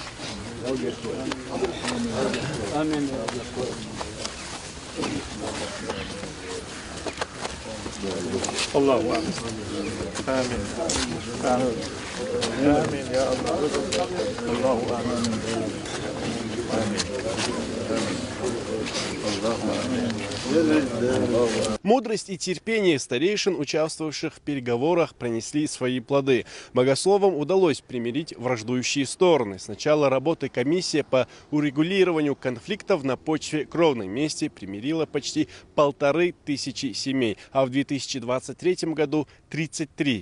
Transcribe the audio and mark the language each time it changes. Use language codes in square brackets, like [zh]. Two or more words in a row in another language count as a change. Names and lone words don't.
[ar] آمين الله آمين آمين آمين يا الله الله آمين آمين آمين [ru] Мудрость и терпение старейшин, участвовавших в переговорах, принесли свои плоды. Богословам удалось примирить враждующие стороны. С начала работы комиссия по урегулированию конфликтов на почве кровной мести примирила почти 1500 семей, а в 2023 году 33.